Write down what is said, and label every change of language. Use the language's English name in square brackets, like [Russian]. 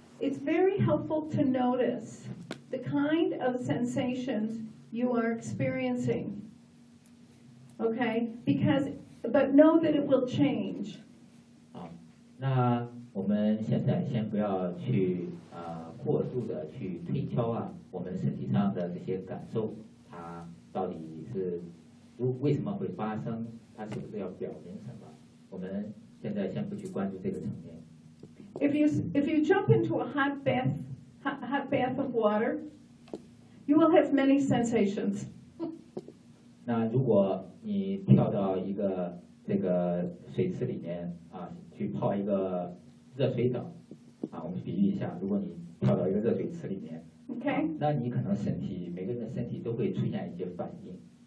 [English] It's very helpful to notice the kind of sensations you are experiencing. Okay? But know that it will change. [Chinese] 好，那我们现在先不要去过度的去推敲啊，我们身体上的这些感受，它到底是为什么会发生？它是不是要表明什么？我们现在先不去关注这个层面。 [English] If you jump into a hot bath of water, you will have many sensations. [Chinese] 那如果你跳到一个这个水池里面啊，去泡一个热水澡啊，我们比喻一下，如果你跳到一个热水池里面，OK，那你可能身体每个人的身体都会出现一些反应。